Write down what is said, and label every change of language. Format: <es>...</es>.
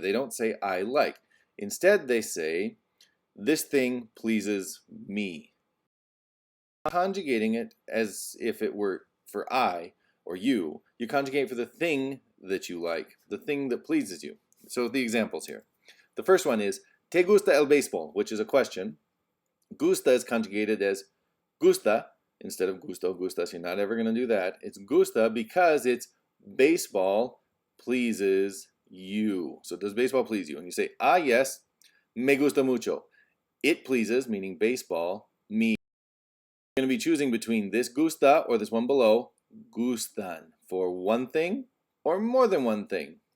<en>They don't say I like. Instead, they say this thing pleases me. conjugating it as if it were for I or you. You conjugate for the thing that you like, the thing that pleases you. So the examples here. The first one is,</en> <es>¿Te gusta el béisbol?</es> <en>Which is a question. Gusta is conjugated as gusta instead of gusto, gustas. You're not ever going to do that. It's gusta because it's baseball pleases you. So does baseball please you? And you say, ah, yes,</en> <es>me gusta mucho.</es> <en>It pleases, meaning baseball, me. You're going to be choosing between this gusta or this one below, gustan, for one thing or more than one thing.</en>